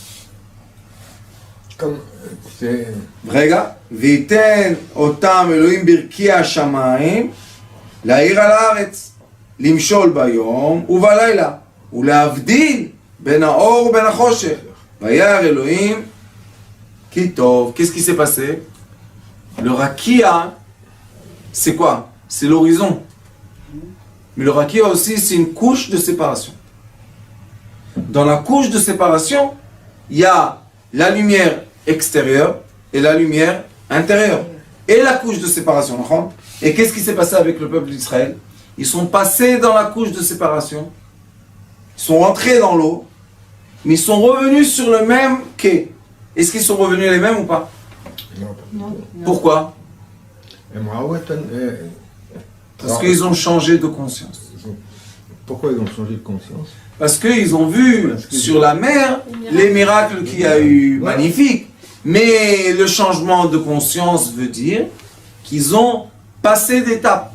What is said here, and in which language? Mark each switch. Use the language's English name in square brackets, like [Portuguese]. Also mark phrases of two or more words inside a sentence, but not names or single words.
[Hebrew] רגע, וייתן אותם אלוהים ברכי השמיים להאיר על הארץ, למשול ביום ובלילה, ולהבדיל בין האור ובין החושך. וירא אלוהים, כי טוב. [French] Qu'est-ce qui s'est passé? Le rakia, c'est quoi? C'est l'horizon. Mais le rakia aussi, c'est une couche de séparation. Dans la couche de séparation, il y a la lumière extérieure et la lumière intérieure. Et la couche de séparation. Et qu'est-ce qui s'est passé avec le peuple d'Israël? Ils sont passés dans la couche de séparation, ils sont rentrés dans l'eau. mais ils sont revenus sur le même quai. Est-ce qu'ils sont revenus les mêmes ou pas? Non. Pourquoi? [Hebrew] הם ראו את... [French] Parce qu'ils ont changé de conscience. Pourquoi ils ont changé de conscience? Parce qu'ils ont vu sur la mer les miracles qu'il y a eu magnifiques. Mais le changement de conscience veut dire qu'ils ont passé d'étape.